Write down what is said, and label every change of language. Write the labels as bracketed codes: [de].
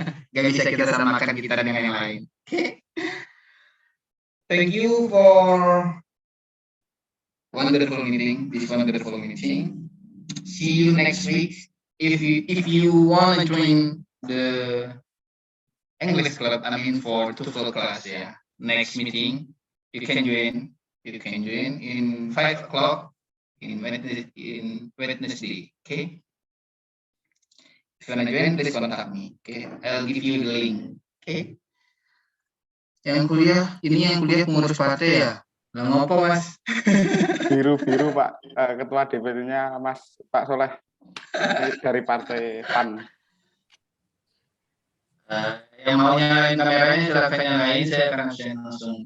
[id] Gak bisa kita samakan kita dengan yang lain. Oke. [en] Thank you for wonderful meeting. This wonderful meeting. See you next week. If you want to join the English club, I mean for TOEFL class, yeah. Next meeting, you can join. You can join in 5 o'clock in Wednesday. Okay. If you wanna join, please contact me. Okay, I'll give you the link. Okay. [id] Yang kuliah, ini yang kuliah pengurus partai ya. [jv] Nggak ngopo [id] Mas. Biru Pak, ketua DPD-nya Pak Soleh dari partai PAN. Yang mau nyalain kameranya silakan nyalain, saya akan absen langsung.